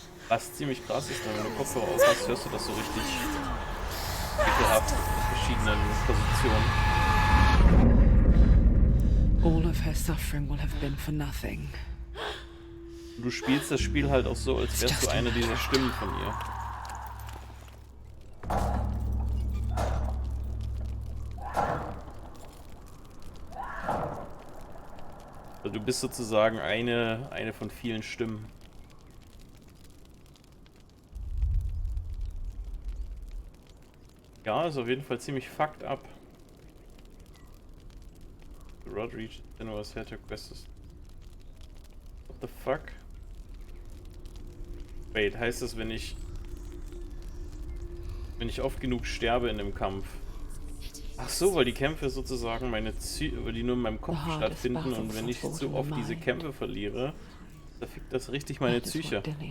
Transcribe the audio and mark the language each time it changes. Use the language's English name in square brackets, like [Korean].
[German] Was ziemlich krass ist, wenn du Kopfhörer auf hast, hörst du das so richtig ekelhaft in verschiedenen Positionen. [English] All of her suffering will have been for nothing. [German] Du spielst das Spiel halt auch so, als wärst du eine dieser Stimmen von ihr. Also du bist sozusagen eine von vielen Stimmen. Ja, ist auf jeden Fall ziemlich fucked up. [English] The road reached Senuas head to quest. What the fuck? [German] Wait, heißt das, wenn ich oft genug sterbe in dem Kampf? Ach so, weil die Kämpfe sozusagen weil die nur in meinem Kopf stattfinden und wenn ich zu oft diese Kämpfe verliere, da fickt das richtig meine Psyche.